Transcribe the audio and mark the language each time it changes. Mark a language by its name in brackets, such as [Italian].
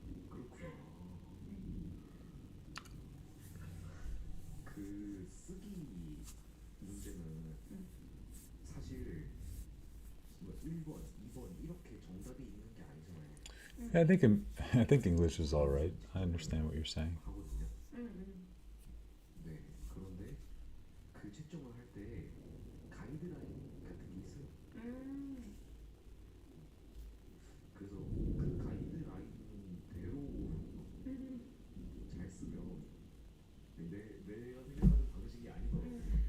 [Korean] 그렇구나. 그 쓰기 문제는 사실 뭐 1번, 2번 이렇게 정답이 있는 게 아니잖아요. [English] Yeah, I think English is all right. I understand what you're saying. [Korean] 하거든요. 네. 그런데 그 채점을 할 때 가이드라인 같은 게 있어요. 그래서 그 가이드라인대로 잘 쓰면 내가 생각하는 방식이 아니더라고요.